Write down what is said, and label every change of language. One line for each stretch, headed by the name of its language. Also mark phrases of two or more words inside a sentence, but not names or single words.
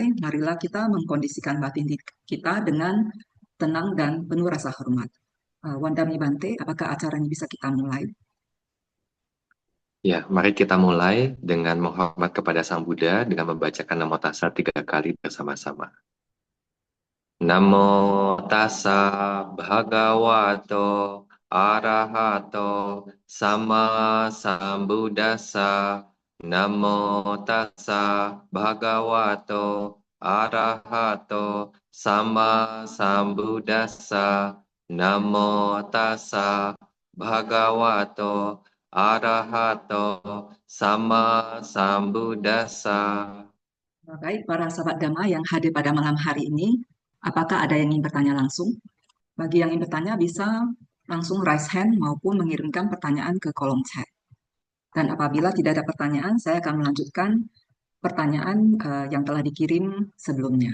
Indonesian: Marilah kita mengkondisikan batin kita dengan tenang dan penuh rasa hormat.
Pali: Wandami Bante,
Indonesian: apakah acara ini bisa kita mulai? Ya, mari kita mulai dengan menghormat kepada Sang Buddha dengan membacakan
Pali: Namo Tassa
Indonesian: 3 kali bersama-sama.
Pali: Namo Tassa Bhagavato Arahato Sama Sambuddhassa. Namo Tassa Bhagavato Arahato Sama Sambuddhassa. Namo Tassa Bhagavato Arahato Sama Sambuddhassa.
Indonesian: Baik, para sahabat Dhamma yang hadir pada malam hari ini, apakah ada yang ingin bertanya langsung? Bagi yang ingin bertanya bisa langsung
English: raise hand
Indonesian: maupun mengirimkan pertanyaan ke kolom chat. Dan apabila tidak ada pertanyaan, saya akan melanjutkan pertanyaan yang telah dikirim sebelumnya.